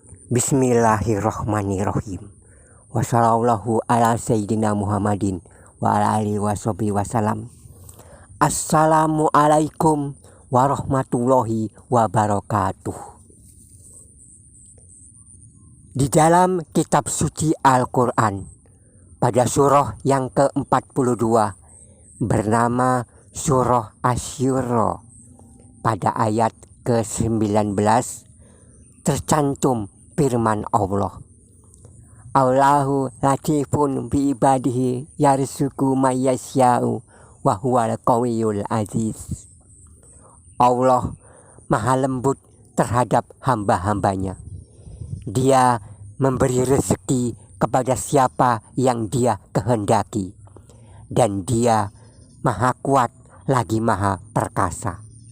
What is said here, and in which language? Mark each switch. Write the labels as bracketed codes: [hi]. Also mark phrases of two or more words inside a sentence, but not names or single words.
[ar] بسم الله الرحمن الرحيم. وصلى الله على سيدنا محمد وعلى آله وصحبه وسلم. السلام عليكم ورحمة الله وبركاته. [id] Di dalam kitab suci Al-Quran, pada surah yang ke-42 bernama surah Asy-Syura, pada ayat ke-19 tercantum firman Allah. [ar] الله لطيف بعباده يرزق من يشاء وهو القوي العزيز. [id] Allah maha lembut terhadap hamba-hambanya. Dia memberi rezeki kepada siapa yang dia kehendaki, dan dia maha kuat lagi maha perkasa.